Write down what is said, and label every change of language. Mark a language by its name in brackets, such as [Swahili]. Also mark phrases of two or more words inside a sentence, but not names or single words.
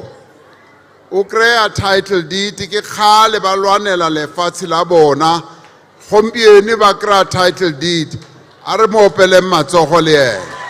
[Tswana] O krea title deed ke khale ba lwanela lefatshe la bona. Gompieno ba krea title deed. A re mo opele matsogo le ena.